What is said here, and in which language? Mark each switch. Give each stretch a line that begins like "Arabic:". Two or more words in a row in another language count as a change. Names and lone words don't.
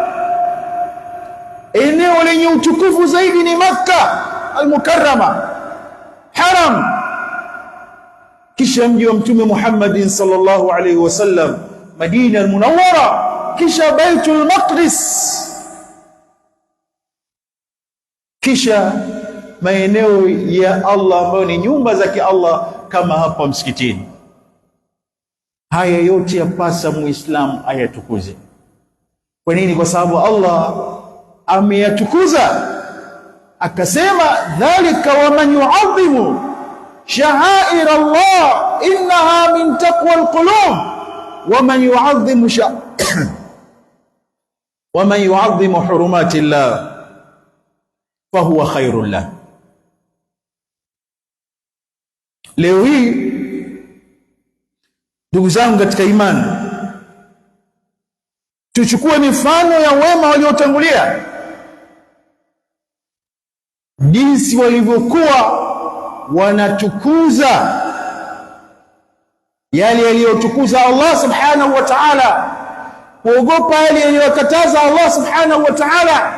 Swahili: Eneo lenye utukufu zaidi ni Makka al-Mukarrama, haram, kisha mji wa mtume Muhammadin
Arabic: صلى الله عليه وسلم
Swahili: Madina al-Munawwara, kisha Baitul Maqdis, kisha maeneo ya Allah ambayo ni nyumba za Allah kama hapa msikitini. Haya yote yapasa Muislamu ayatukuze. Kwa nini? Kwa sababu Allah ameyatukuza, akasema
Arabic: ذلك ومن يعظم شعائر الله إنها من تقوى القلوب ومن يعظم ومن يعظم حرمات الله فهو خير له.
Swahili: Leo hii ndugu zangu katika imani, tuchukue mifano ya wema waliotangulia, jinsi walivyokuwa wanatukuza yale yaliyotukuza Allah
Arabic: سبحانه وتعالى,
Swahili: kuogopa yale yaliyokataza Allah
Arabic: سبحانه وتعالى.